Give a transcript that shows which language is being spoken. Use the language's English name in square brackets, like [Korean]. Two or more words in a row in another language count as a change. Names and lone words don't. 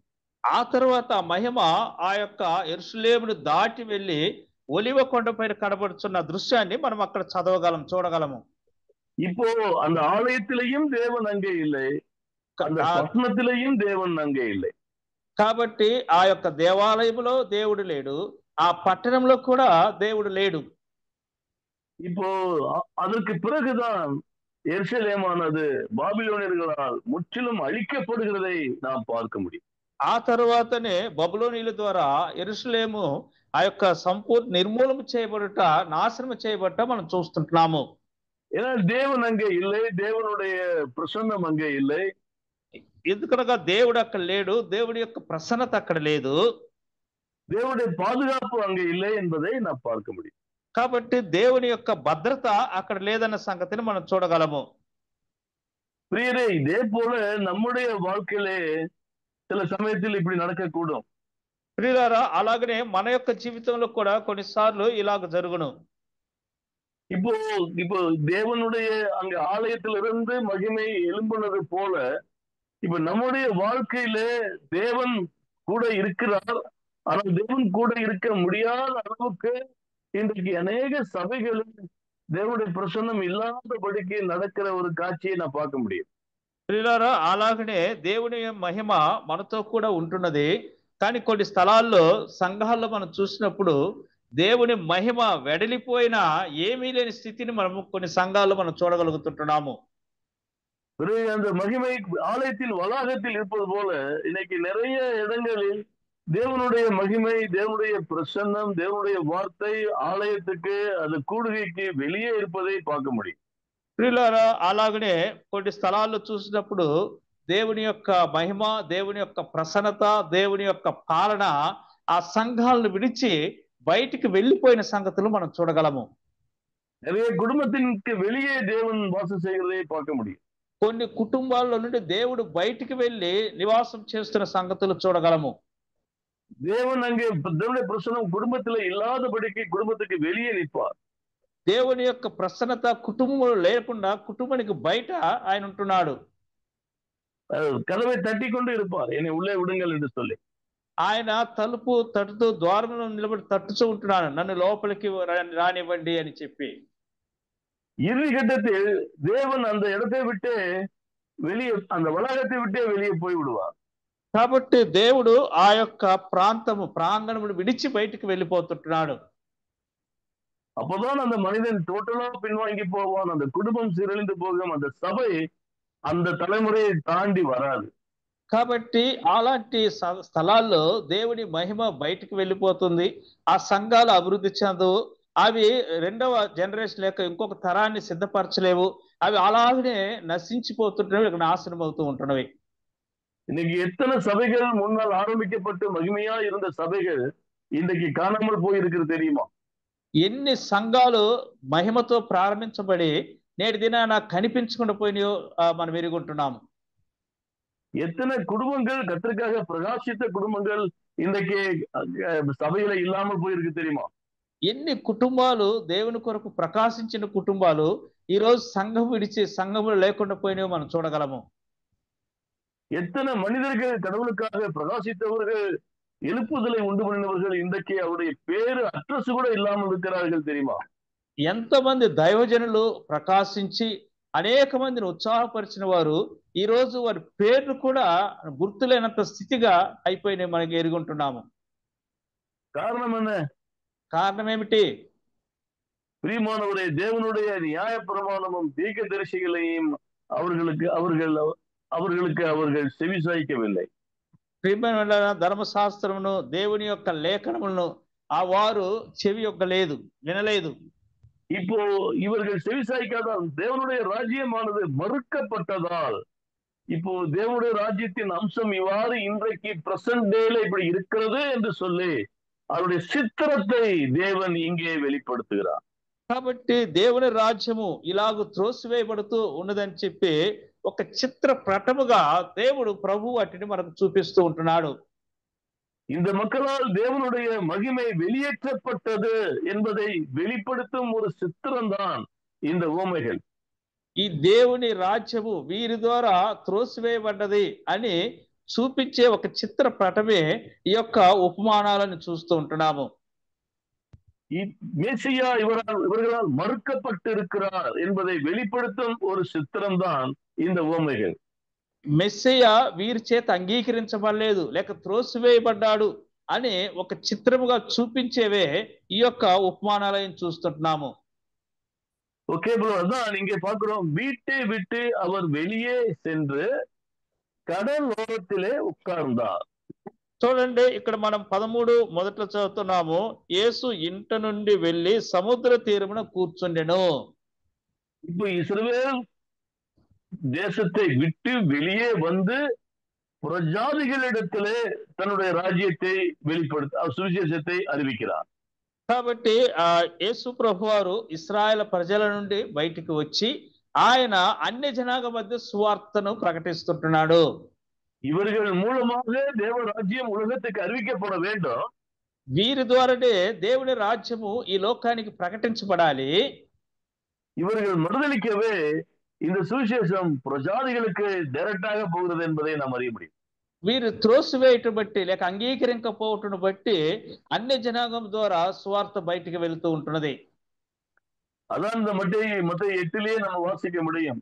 [Telugu] ఆ తర్వాత మహిమ ఆ యొక్క యెరూషలేమును దాటి వెళ్ళి ఒలివ కొండ పైన కనబడుతున్న దృశ్యాన్ని మనం అక్కడ చూడగలము. [Tamil] இப்போ அந்த ஆலயத்திலையும் தேவன் அங்கே இல்லை, அந்த పట్టణத்திலையும் தேவன் அங்கே இல்லை. [Telugu] కాబట్టి ఆ యొక్క దేవాలయంలో దేవుడు లేడు, ఆ పట్టణంలో కూడా దేవుడు లేడు. [Tamil] இப்போ அதற்கு பிறகுதான் எருசலேமானது பாபிலோனியர்களால் முற்றிலும் அழிக்கப்படுகிறதை நாம் பார்க்க முடியும். [Telugu] ఆ తర్వాతనే బబులోనీయుల ద్వారా యెరూషలేము ఆ యొక్క సంపూర్ణ నిర్మూలన చేయబడుట, నాశనం చేయబట్ట మనం చూస్తుంటున్నాము. [Tamil] ஏன்னா தேவன் அங்கே இல்லை, தேவனுடைய பிரசன்னம் அங்கே இல்லை. [Telugu] ఎందుకనగా దేవుడు అక్కడ లేడు, దేవుడి యొక్క ప్రసన్నత అక్కడ లేదు, [Tamil] தேவனுடைய பாதுகாப்பு அங்கே இல்லை என்பதை நாம் பார்க்க முடியும். [Telugu] కాబట్టి దేవుని యొక్క భద్రత అక్కడ లేదన్న సంగతిని మనం చూడగలము. [Tamil] பிரியரே, இதே போல நம்முடைய வாழ்க்கையிலே சில சமயத்தில் இப்படி நடக்கக்கூடும். [Telugu] ప్రియులారా, అలాగనే మన యొక్క జీవితంలో కూడా కొన్నిసార్లు ఇలాగ జరుగును. [Tamil] இப்போ தேவனுடைய அங்க ஆலயத்திலிருந்து மகிமை எழும்புனது போல இப்ப நம்முடைய வாழ்க்கையில தேவன் கூட இருக்கிறார். ஆனால் தேவன் கூட இருக்க முடியாத அளவுக்கு இன்றைக்கு அநேக சபைகளில் தேவனுடைய பிரசன்னம் இல்லாதபடிக்கு நடக்கிற ஒரு காட்சியை நான் பார்க்க முடியும். [Telugu] ప్రియులారా, అలాగనే దేవుని మహిమ మనతో కూడా ఉంటున్నది. కానీ కొన్ని స్థలాల్లో సంఘాల్లో మనం చూసినప్పుడు దేవుని మహిమ వెడలిపోయిన ఏమీ లేని స్థితిని మనము కొన్ని సంఘాల్లో మనం చూడగలుగుతుంటున్నాము. [Tamil] அந்த மகிமை ஆலயத்தின் வளாகத்தில் இருப்பது போல இன்னைக்கு நிறைய இடங்களில் தேவனுடைய மகிமை, தேவனுடைய பிரசன்னம், தேவனுடைய வார்த்தை ஆலயத்துக்கு அது கூடுகைக்கு வெளியே இருப்பதை பார்க்க முடியும். [Telugu] ప్రియులారా, అలాగనే కొన్ని స్థలాల్లో చూసినప్పుడు దేవుని యొక్క మహిమ, దేవుని యొక్క ప్రసన్నత, దేవుని యొక్క పాలన ఆ సంఘాలను విడిచి బయటికి వెళ్ళిపోయిన సంగతులు మనం చూడగలము. [Tamil] நிறைய குடும்பத்திற்கு வெளியே தேவன் வாசம் செய்கிறதை பார்க்க முடியும். [Telugu] కొన్ని కుటుంబాల్లో నుండి దేవుడు బయటికి వెళ్ళి నివాసం చేస్తున్న సంగతులు చూడగలము. [Tamil] தேவன் அங்கே தேவனுடைய பிரசன்னம் குடும்பத்துல இல்லாதபடிக்கு குடும்பத்துக்கு வெளியே நிற்பார். [Telugu] దేవుని యొక్క ప్రసన్నత కుటుంబంలో లేకుండా కుటుంబానికి బయట ఆయన ఉంటున్నాడు. [Tamil] கதவை தட்டி கொண்டு இருப்பார், என்னை உள்ளே விடுங்கள் என்று சொல்லி. [Telugu] ఆయన తలుపు తట్టుతూ ద్వారంలో నిలబడి తట్టుతూ ఉంటున్నాడు, నన్ను లోపలికి రానివ్వండి అని చెప్పి. [Tamil] இறுதி கட்டத்தில் தேவன் அந்த இடத்தை விட்டு வெளியே, அந்த வளாகத்தை விட்டே வெளியே போய் விடுவார். [Telugu] కాబట్టి దేవుడు ఆ యొక్క ప్రాంగణమును విడిచి బయటికి వెళ్ళిపోతుంటున్నాడు. [Tamil] அப்பதான் அந்த மனிதன் டோட்டலா பின்வாங்கி போவான், அந்த குடும்பம் சீரழிந்து போகும், அந்த சபை அந்த தலைமுறையை தாண்டி வராது. [Telugu] కాబట్టి అలాంటి స్థలాల్లో దేవుని మహిమ బయటికి వెళ్ళిపోతుంది, ఆ సంఘాలు అభివృద్ధి చెందవు, అవి రెండవ జనరేషన్ లేక ఇంకొక తరాన్ని సిద్ధపరచలేవు, అవి అలాగనే నశించిపోతుంటున్నవి, నాశనం అవుతూ ఉంటున్నవి. [Tamil] இன்னைக்கு எத்தனை சபைகள் முன்னால் ஆரம்பிக்கப்பட்டு மகிமையா இருந்த சபைகள் இன்றைக்கு காணாமல் போயிருக்கிறது தெரியுமா? [Telugu] ఎన్ని సంఘాలు మహిమతో ప్రారంభించబడి నేటి దినాన కనిపించకుండా పోయినాయో మనం ఎరుగుంటున్నాము. [Tamil] எத்தனை குடும்பங்கள் கர்த்தருக்காக பிரகாசித்த குடும்பங்கள் இன்றைக்கு சபையில இல்லாமல் போயிருக்கு தெரியுமா? [Telugu] ఎన్ని కుటుంబాలు దేవుని కొరకు ప్రకాశించిన కుటుంబాలు ఈ రోజు సంఘం విడిచి సంఘములు లేకుండా పోయినాయో మనం చూడగలము. [Tamil] எத்தனை மனிதர்கள் கடவுளுக்காக பிரகாசித்தவர்கள் எழுப்புதலை உண்டு பண்ணினவர்கள் இன்றைக்கு அவருடைய பேரு அட்ரஸ் கூட இல்லாமல் இருக்கிறார்கள் தெரியுமா? [Telugu] ఎంతమంది దైవజనులు ప్రకాశించి అనేక మందిని ఉత్సాహపరిచిన వారు ఈ రోజు వారి పేర్లు కూడా గుర్తులేనంత స్థితిగా అయిపోయినాయి మనకి ఎరుగుంటున్నాము. [Tamil] காரணம் என்ன? [Telugu] కారణం ఏమిటి? [Tamil] பிரியமானவரே, தேவனுடைய நியாய பிரமாணமும் தீர்க்க தரிசிகளையும் அவர்கள் செவிசாய்க்கவில்லை. [Telugu] ప్రియమైన ధర్మశాస్త్రమును దేవుని యొక్క లేఖనములను ఆ వారు చెవి యొక్కలేదు, వినలేదు. [Tamil] இப்போ இவர்கள் செவிசாய்க்காதால் தேவனுடைய ராஜ்யமானது மறுக்கப்பட்டதால் இப்போ தேவனுடைய ராஜ்யத்தின் அம்சம் இவ்வாறு இன்றைக்கு [English] present day [Tamil] இப்படி இருக்கிறது என்று சொல்லி அவருடைய சித்திரத்தை தேவன் இங்கே வெளிப்படுத்துகிறார். [Telugu] కాబట్టి దేవుని రాజ్యము ఇలాగ త్రోసివేయబడుతూ ఉన్నదని చెప్పి ఒక చిత్ర ప్రటముగా దేవుడు ప్రభు వాటిని మనకు చూపిస్తూ ఉంటున్నాడు. [Tamil] இந்த மக்களால் தேவனுடைய மகிமை வெளியேற்றப்பட்டது என்பதை வெளிப்படுத்தும் ஒரு சித்திரம்தான் இந்த உவமைகள். [Telugu] ఈ దేవుని రాజ్యము వీరి ద్వారా త్రోసివేయబడ్డది అని చూపించే ఒక చిత్ర పటమే ఈ యొక్క ఉపమానాలను చూస్తూ ఉంటున్నాము. [Tamil] மேசியா இவர்களால் மறுக்கப்பட்டிருக்கிறார் என்பதை வெளிப்படுத்தும் ஒரு சித்திரம்தான் இந்த உவமைகள். [Telugu] మెస్సయ్య వీరి చేత అంగీకరించబడలేదు లేక త్రోసివేయబడ్డాడు అని ఒక చిత్రముగా చూపించేవే ఈ యొక్క ఉపమానాలను చూస్తుంటున్నాము. [English] okay bro, [Tamil] அதான் இங்க பாக்குறோம். வீட்டை விட்டு அவர் வெளியே சென்று கடல் ஓரத்திலே உட்கார்ந்தார். [Telugu] చూడండి, ఇక్కడ మనం 13 మొదట్లో చదువుతున్నాము, యేసు ఇంట నుండి వెళ్ళి సముద్ర తీరమున కూర్చుండెను. [Tamil] இப்போ இஸ்ரவேல் தேசத்தை விட்டு வெளியே வந்து புறஜாதிகளிடத்திலே தன்னுடைய ராஜ்யத்தை சுவிசேஷத்தை அறிவிக்கிறார். [Telugu] కాబట్టి యేసు ప్రభువారు ఇశ్రాయేలు ప్రజల నుండి బయటికి వచ్చి ఆయన అన్ని జనాంగ మధ్య సువార్తను ప్రకటిస్తుంటున్నాడు. [Tamil] இவர்கள் மூலமாக தேவ ராஜ்யம் உலகத்துக்கு அறிவிக்கப்பட வேண்டும். [Telugu] వీరి ద్వారానే దేవుని రాజ్యము ఈ లోకానికి ప్రకటించబడాలి. [Tamil] இவர்கள் மறுதலிக்கவே இந்த சுவிசேஷம் பிரஜாதிகளுக்கு டைரக்டாக போகிறது என்பதை நாம் அறிய முடியும். [Telugu] వీరు త్రోసివేయటం బట్టి లేక అంగీకరించకపోవటం బట్టి అన్ని జనాంగం ద్వారా సువార్త బయటికి వెళ్తూ ఉంటున్నది. [Tamil] அதான் இந்த மத்தேயு 8 நம்ம வாசிக்க முடியும்.